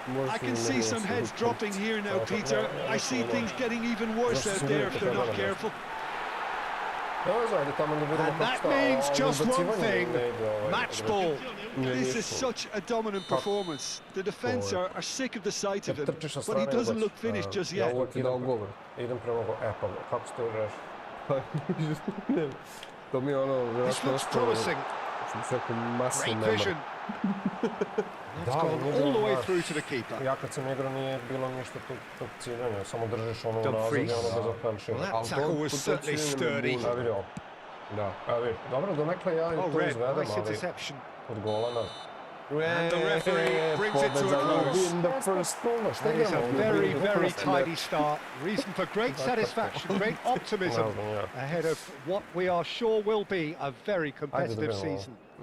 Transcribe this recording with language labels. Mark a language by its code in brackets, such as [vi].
[en] I can see some heads dropping here now, Peter. I see things getting even worse out there if they're not careful. And that means just one thing, match ball. This is such a dominant performance. The defence are sick of the sight of him, but he doesn't look finished just yet. [sr] Idem prema go, pa kako se to reši? To mi je ono... [en] This looks promising. Great vision. That's gone all the way through to the keeper. [sr] Ja kad sam igrao nije bilo ništa tog ciljanja, samo držiš ono nazad i ono bez Felšira. [en] Well, that tackle was certainly sturdy. [sr] Ja vidio. Da. Ja vidio. Dobro, donekle ja i to izvedem, ali od gola na... [en] And the referee brings it to a close. That is a very, very tidy start. Reason for great satisfaction, great optimism ahead of what we are sure will be a very competitive season.